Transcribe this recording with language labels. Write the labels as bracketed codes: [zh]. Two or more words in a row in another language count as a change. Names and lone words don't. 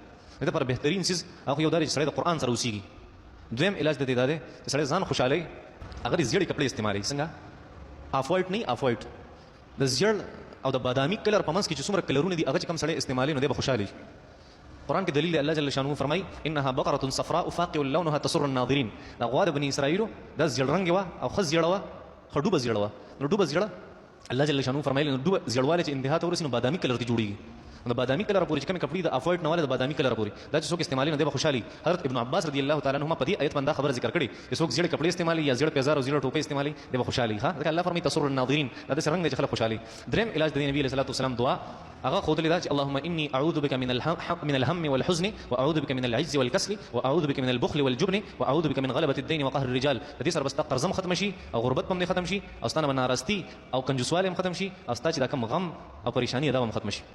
[ps] دې لپاره بهترین څیز هغه یو دا دی چې سړی د قرآن سره اوسېږي. دویم علاج د دې دا دی چې سړی ځان خوشحالوي، هغه د زیړې کپړې استعمالوي. څنګه؟ [en] off white [ps] نه، [en] off white [ps] د زیړ او د بادامي کلر په منځ کې چې څومره کلرونه دي هغه چې کوم سړی استعمالوي نو دی به خوشحاله وي. قرآن کې دلیل دی، الله [ar] جل شانه [ps] فرمایي [ar] انها بقره صفراء فاقع لونها تسر الناظرین. [ps] دا غوا د بني اسرائیلو دا زیړ رنګ وه او ښه زیړه وه، ښه ډوبه زیړه وه. نو ډوبه زیړه الله [ar] جل شانه [ps] فرمایي نو ډوبه زیړوالی چې انتها ته ورسي نو بادامي کلر ته جوړېږي. د بادامي کلر پورې چې کومې کپړې د افوایډ نه واله د بادامي کلر پورې دا چې څوک استعمالوي نو دی به خوشحالي. حضرت ابن عباس [ar] رضی الله تعالی عنهما [ps] په دې آیت باندې دا خبره ذکر کړې چې څوک زیړې کپړې استعمالوي یا زیړ پیزار او زیړ ټوپۍ استعمالوي دی به خوشحالي. ځکه الله فرمایي [ar] تسر الناظرین، [ps] دا داسې رنګ دی چې خلک خوشحالي. دریم علاج د نبي [ar] علیه الصلاة والسلام [ps] دعا هغه ښودلې ده چې [ar] اللهم اني اعوذ بك من الهم والحزن واعوذ بك من العجز والكسل واعوذ بك من البخل والجبن واعوذ بك من غلبة الدين وقهر الرجال. [ps] د دې سره بس قرض هم ختم شي او غربت هم ختم شي او ستانه ناراستي او کنجوسوالی هم ختم شي او ستا چې دا کوم غم او پریشانی دا هم ختم شي.